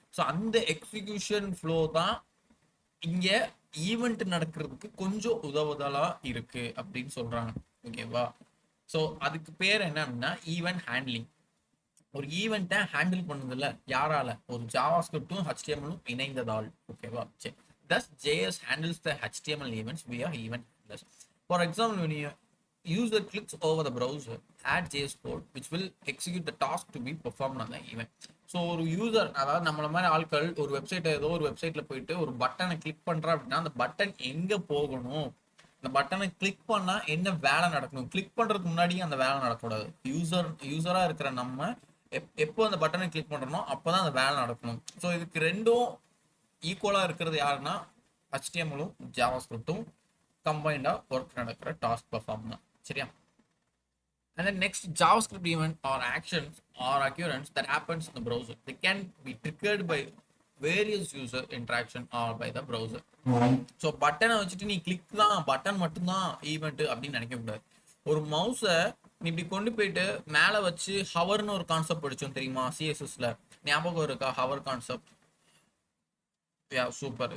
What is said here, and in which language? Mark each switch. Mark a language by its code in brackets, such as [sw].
[ta] So அந்த execution flow தான் இங்கே ஈவெண்ட் நடக்கிறதுக்கு கொஞ்சம் உதவுதலாக இருக்கு அப்படின்னு சொல்றாங்க. ஓகேவா? ஸோ அதுக்கு பேர் என்ன அப்படின்னா ஈவெண்ட் ஹேண்ட்லிங். ஒரு ஈவெண்ட்டை ஹேண்டில் பண்ணுதில்ல யாரால? ஒரு ஜாவா ஸ்கிரிப்டும் HTML-ம் இணைந்ததால். ஓகேவா? சரி. [en] Thus, JS handles the HTML events via event handlers. For example, when you user clicks over the browser, add JS code which will execute the task to be performed on the event. [ta] So ஒரு user, அதாவது நம்மள மாதிரி ஆட்கள் ஒரு website, ஏதோ ஒரு வெப்சைட்ல போயிட்டு ஒரு பட்டனை கிளிக் பண்றா அப்படின்னா அந்த பட்டன் எங்க போகணும், அந்த பட்டனை கிளிக் பண்ணா என்ன வேலை நடக்கணும், கிளிக் பண்றதுக்கு முன்னாடியே அந்த வேலை நடக்கக்கூடாது. யூசரா இருக்கிற நம்ம எப்போ அந்த பட்டனை கிளிக் பண்றோமோ அப்போதான் அந்த வேலை நடக்கணும். ஸோ இதுக்கு ரெண்டும் ஈக்குவலா இருக்கிறது யாருன்னா HTML-ம் ஜாவா ஸ்கிரிப்டும் கம்பைண்டா ஒர்க் நடக்கிற டாஸ்க் பர்ஃபார்ம் தான். சரியா? [en] And then next, JavaScript event or actions or occurrence that happens in the browser. They can be triggered by various user interaction or by the browser. [ta] So பட்டனை வச்சுட்டு நீ click தான் button மட்டும்தான் event அப்படின்னு நினைக்க கூடாது. ஒரு மவுஸை நீ இப்படி கொண்டு போயிட்டு மேலே வச்சு ஹவர்னு ஒரு கான்செப்ட் படிச்சோம் தெரியுமா சிஎஸ்எஸ்ல? ஞாபகம் இருக்கா ஹவர் கான்செப்ட்? யா சூப்பர்.